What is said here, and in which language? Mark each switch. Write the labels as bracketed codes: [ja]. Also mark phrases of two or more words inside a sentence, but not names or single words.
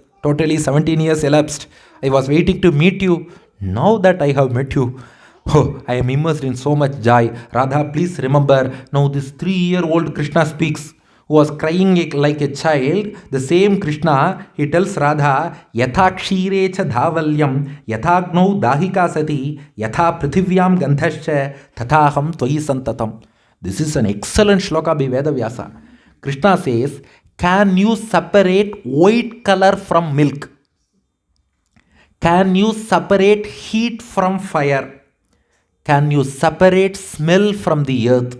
[en] Totally 17 years elapsed. I was waiting to meet you. Now that I have met you, oh, I am immersed in so much joy. Radha, please remember, now this 3-year-old Krishna speaks, who was crying like a child. The same Krishna, he tells Radha, [sa] यथा क्षीरे च धावल्यं, यथा अग्नौ दाहिका सती, यथा पृथिव्यां गन्धश्च, तथाहं त्वयि सन्ततम्. [en] This is an excellent shloka by Vedavyasa. Krishna says, Can you separate white color from milk? Can you separate heat from fire? Can you separate smell from the earth?